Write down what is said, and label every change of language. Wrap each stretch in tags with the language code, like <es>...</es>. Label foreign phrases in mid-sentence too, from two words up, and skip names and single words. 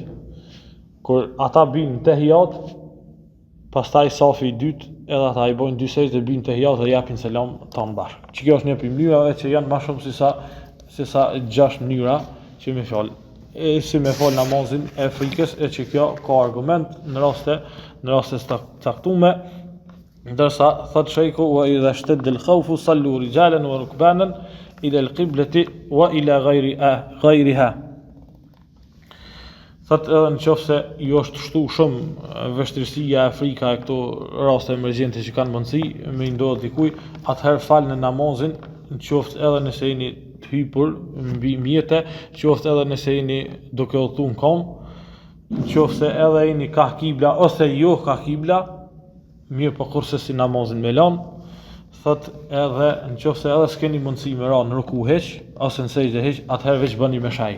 <sq>Kur ata binë tehiyat, pastaj safi i dytë edhe ata i bojnë 2 sejdë, binë tehiyat dhe japin selam tan bashkë. Që kjo është një prej mënyrave që janë më shumë se sa 6 mënyra që me fal. Si me fal namazin e frikës, e që kjo ka argument në raste të caktuara, ndërsa thot shejku</sq> <ar>وإذا اشتد الخوف صلوا رجالا وركبانا إلى القبلة وإلى غيرها.</ar> <sq>Thot edhe në qoftë se ju është shtu shumë vështirësia e frika e këto raste emergjente që kanë mundësi me ndodh dikuj, atëherë falni namazin, në qoftë edhe nëse jeni të hypur mbi mjete, qoftë edhe nëse jeni duke udhëtuar në kom, në qoftë se edhe jeni ka kibla ose jo ka kibla, mirë po kurse si namazin me lan, thot edhe në qoftë se edhe s'keni mundësi me ra në ruku heq, ose në sejdë heq, atëherë veç bëni me shaj.</sq>